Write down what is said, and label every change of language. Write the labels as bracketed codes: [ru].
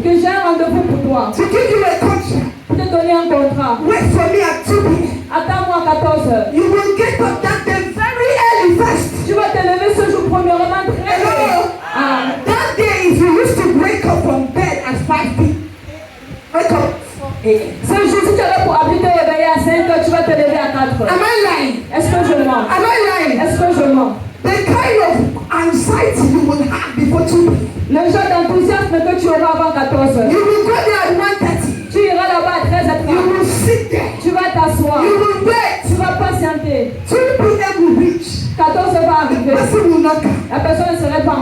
[fr] que j'ai un rendez-vous pour toi, [en] to give you a contract. [fr] pour te donner un contrat, [en] Wait for me at 2 p.m. [fr] attends-moi à 14 heures. [en] You will get up that day very early first. [fr] Tu vas te lever ce jour premièrement très [en] Hello. [fr] tôt. Ah, [en] That day, if you used to wake up from bed at 5 p.m., wake up 4 a.m. [fr] ce jour, si tu avais pour habiter te réveiller à 5 heures, tu vas te lever à 4 heures. [en] I lying? [fr] Est-ce que je mens? [en] Am I lying? [fr] Est-ce que je mens? [en] The kind of anxiety you will have before 2 p.m. [fr] Le genre d'enthousiasme que tu auras avant 14 heures. [en] You will go there at 1:30. [fr] Tu iras là-bas à 13h30. [en] You will sit there. [fr] Tu vas t'asseoir. [en] You will wait. [fr] Tu vas patienter. [en] 2 p.m. will reach. [fr] 14 heures va [en] The [fr] arriver. [en] person will not come. [fr] La personne ne serait pas